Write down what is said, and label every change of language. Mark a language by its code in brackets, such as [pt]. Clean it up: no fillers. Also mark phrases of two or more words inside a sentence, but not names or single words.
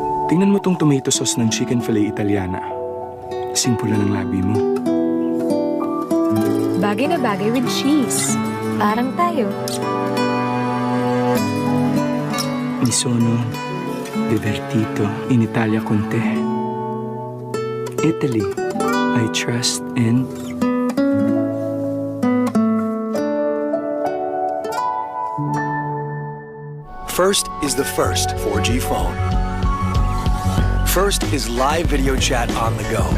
[tl] Tingnan mo tong [en] tomato sauce [tl] ng [en] chicken fillet [tl] Italiana. Kasing pula ng labi mo. Bagay na bagay [en] with cheese. [tl] Parang tayo. [it] Mi sono divertito in Italia con te. [en] Italy, I trust and... First is the first 4G phone. First is live video chat on the go.